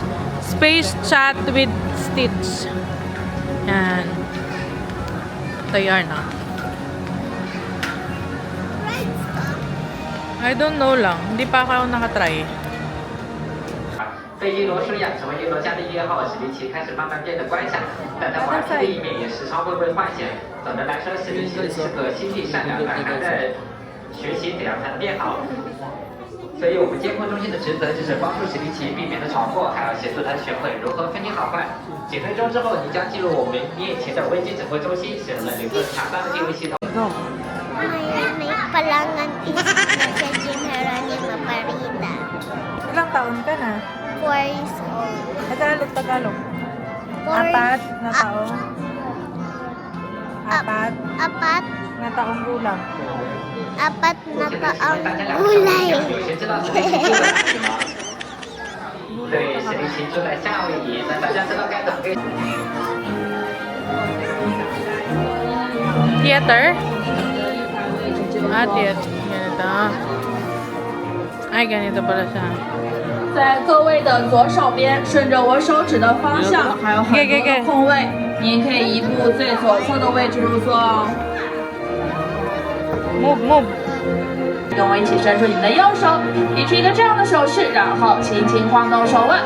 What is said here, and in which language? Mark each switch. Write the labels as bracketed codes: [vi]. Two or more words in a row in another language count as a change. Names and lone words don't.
[en] Space chat with Stitch. [tl] Yan. Ito yarn, ah. [en] I don't know [tl] lang. Hindi pa ako nakatry. [zh] 被一罗收养成为一罗家的1号史迪奇开始慢慢变得乖巧，但他顽皮的一面也时常会被发现。总的来说，史迪奇是个心地善良、胆寒的学习，怎样才能变好？所以我们监控中心的职责就是帮助史迪奇避免他闯祸，还要协助他学会如何分清好坏。几分钟之后，你将进入我们面前的危机指挥中心，使用了一个强大的定位系统。 [tl] May palangan is sa General Maparita. Ilang taon ka na? [en] 4 years old. [tl] Tagalog. [en] Four- [tl] Apat na taong. Ap- Apat Apat. na taong gulang. Apat na [zh] 我现在 [tl] taong [zh] 请问大家两位 [tl] gulay. [zh] 有谁知道史迪奇住在哪里吗？对，史迪奇住在夏威夷。那大家知道该怎么跟？ [en] Theater? [tl] Ah, theater. Ganito. Ay, ganito pala siya. [zh] 在座位的左手边，顺着我手指的方向，还有很多的空位，您可以移步最左侧的位置入座哦。 [en] Move. [zh] 跟我一起伸出你们的右手，比出一个这样的手势，然后轻轻晃动手腕。